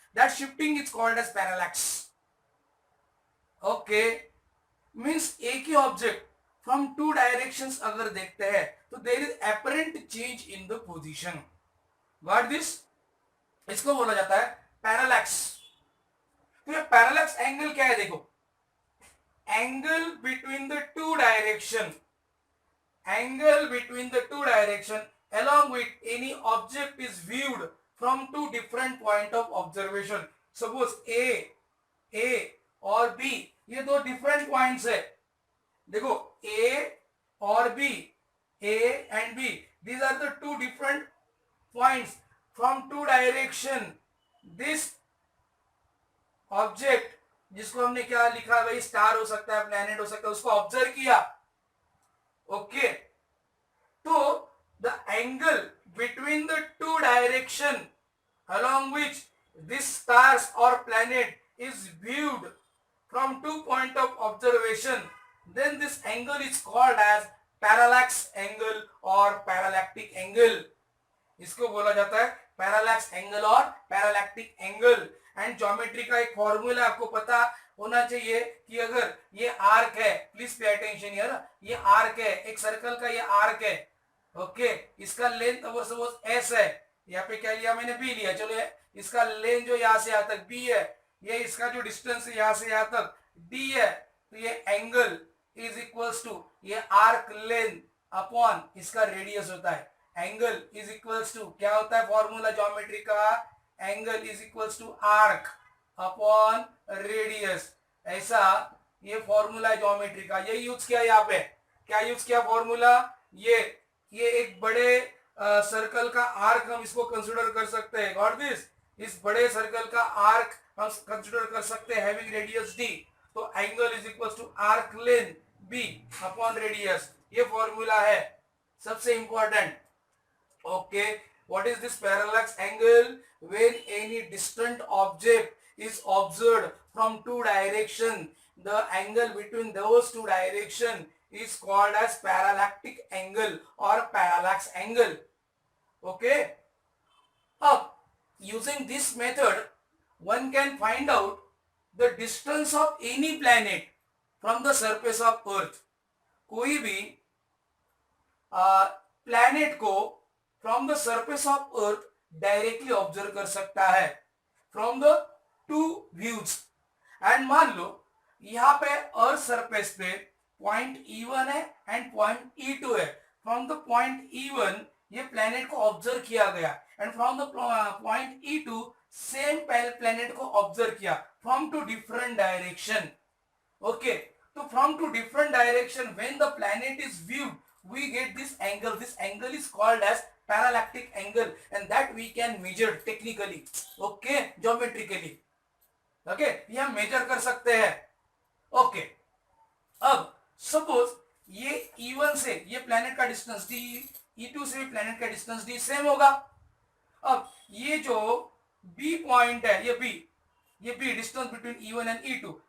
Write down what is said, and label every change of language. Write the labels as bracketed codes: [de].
[en] That shifting is called as parallax. Okay, means [hi] एक ही [en] object from two directions [hi] अगर देखते हैं तो [en] There is apparent change in the position. Got this? [hi] इसको बोला जाता है पैरालैक्स. तो ये पैरालैक्स एंगल क्या है? [en] देखो, angle between the two direction, angle between the two direction along with any object is viewed from two different point of observation. Suppose [hi] A और B ये दो different points है. [en] देखो A और B, A and B, these are the two different points from two direction. This object [hi] जिसको हमने क्या लिखा भाई, स्टार हो सकता है, प्लैनेट हो सकता है, उसको ऑब्जर्व किया. [en] Okay, तो the angle between the two direction along which this stars or planet is viewed from two point of observation, then this angle is called as parallax angle or parallactic angle. [hi] इसको बोला जाता है parallax angle और पैरालैक्टिक angle. And geometry का एक formula आपको पता होना चाहिए कि अगर ये आर्क है, [en] please pay attention here, [hi] ये आर्क है, एक सर्कल का ये आर्क है. ओके, इसका लेंथ अगर सपोज एस है, यहाँ पे क्या लिया मैंने, बी लिया. चलो इसका लेंथ जो यहाँ से यहाँ तक बी है, ये इसका जो डिस्टेंस है यहाँ से यहाँ तक डी है, तो ये एंगल [en] is equals to [hi] ये आर्क लेंथ अपॉन इसका रेडियस होता है. [en] angle is equals to [hi] क्या होता है फॉर्मूला ज्योमेट्री का, [en] Angle is equals to arc upon radius. [hi] ऐसा ये फॉर्मूला है ज्योमेट्री का. ये यूज किया यहाँ पे, क्या यूज किया फॉर्मूला, ये एक बड़े सर्कल का आर्क हम इसको कंसीडर कर सकते हैं. [en] Got this? [hi] इस बड़े सर्कल का आर्क हम कंसीडर कर सकते हैं [en] Having radius D. तो angle is equals to arc length B upon radius. [hi] ये फॉर्मूला है सबसे important. [en] Okay, what is this parallax angle? When any distant object is observed from two direction, the angle between those two direction is called as parallactic angle or parallax angle. Okay, [hi] अब [en] using this method one can find out the distance of any planet from the surface of earth. [hi] कोई भी planet को [en] from the surface of earth [hi] directly observe कर सकता है [en] From the two views. [hi] And मान लो यहाँ पे अर्थ सरफेस पे पॉइंट E1 है एंड पॉइंट E2 है. फ्रॉम द पॉइंट E1 ये प्लेनेट को ऑब्जर्व किया गया and from the point E2 same planet को ऑब्जर्व किया [en] From two different direction. Okay, [hi] तो [en] From two different direction when the planet is viewed we get this angle. This angle is called as parallactic angle and that we can measure technically. Okay, geometrically. [hi] Okay, ये हम major कर सकते हैं. Okay, अब suppose ये E1 से ये planet का डिस्टेंस D, E2 से प्लेनेट का डिस्टेंस D सेम होगा. अब ये जो B पॉइंट है, ये B [en] Distance between E1 and E2.